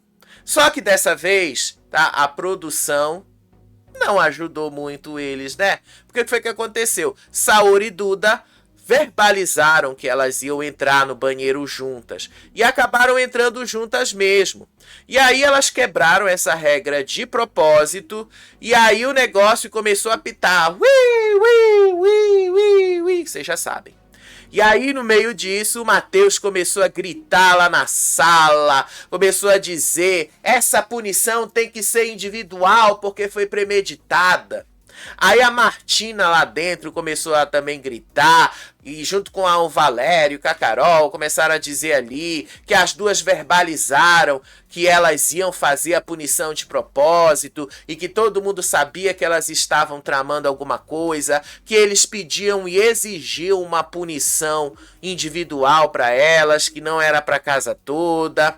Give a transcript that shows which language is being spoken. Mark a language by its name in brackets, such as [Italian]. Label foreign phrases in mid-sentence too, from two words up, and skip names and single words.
[Portuguese] Só que dessa vez, tá, a produção não ajudou muito eles, né? Porque o que foi que aconteceu? Saori e Duda verbalizaram que elas iam entrar no banheiro juntas e acabaram entrando juntas mesmo. E aí elas quebraram essa regra de propósito e aí o negócio começou a pitar. Ui, ui, ui, ui, ui. Vocês já sabem. E aí, no meio disso, o Matheus começou a gritar lá na sala, começou a dizer: essa punição tem que ser individual porque foi premeditada. Aí a Martina lá dentro começou a também gritar, e junto com o Valério e com a Carol começaram a dizer ali que as duas verbalizaram que elas iam fazer a punição de propósito e que todo mundo sabia que elas estavam tramando alguma coisa, que eles pediam e exigiam uma punição individual para elas, que não era para a casa toda.